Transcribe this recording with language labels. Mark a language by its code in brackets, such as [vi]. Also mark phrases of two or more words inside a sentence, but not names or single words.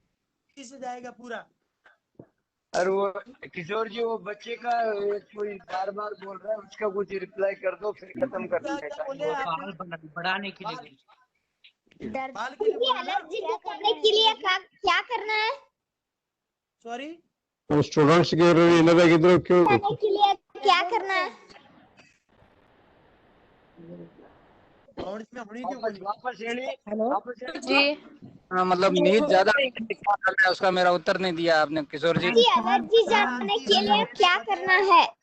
[hi] से जाएगा पूरा. और वो किशोर जी वो बच्चे का कोई बार बार बोल रहा है, उसका कुछ रिप्लाई कर दो, फिर खत्म कर देंगे। क्या बोले आपने? बढ़ाने के लिए बाल के लिए बोला ना? एलर्जी को करने के लिए क्या करना है? सॉरी, [kn] ಸ್ಟೂಡೆಂಟ್ಸ್ ಗೆ ಏನಾಗಿದ್ರು [hi] करने के लिए क्या करना है? वापस जी हाँ, मतलब नींद ज्यादा क्या करना है उसका मेरा उत्तर नहीं दिया आपने किशोर जी। एलर्जी जाने के लिए क्या करना है?